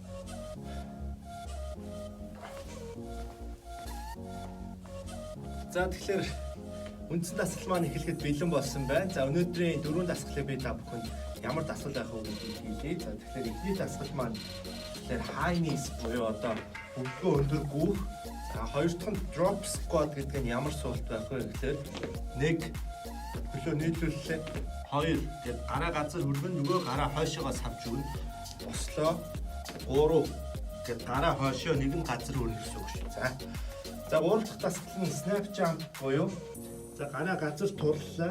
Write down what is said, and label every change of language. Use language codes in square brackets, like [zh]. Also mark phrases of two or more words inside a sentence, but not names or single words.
[mn] За тэгэхээр үндсэн дасгал маань эхлэхэд бэлэн болсон байна. За өнөөдрийн 4 дасгалыг би та бүхэнд ямар дасгал байх вэ гэдгийг хэлье. За тэгэхээр эхний дасгал маань тэгэхээр [en] high knees [mn] буюу одоо өвгөө өндөр гүүх. За хоёр дахь нь [en] drop squat [mn] гэдэг нь ямар суулт байх вэ гэхээр 1 хөлөө нийлүүллээ 2 гээд гараа газар хүргэн нөгөө гараа хойшоогоо савж өгнө. Бослоо 3 гээд гараа хойшоо нэг нь газар хүрнэ гэсэн үг шүү. За 3 дахь дасгал нь [en] snap jump [mn] буюу за гараа газар турлаа.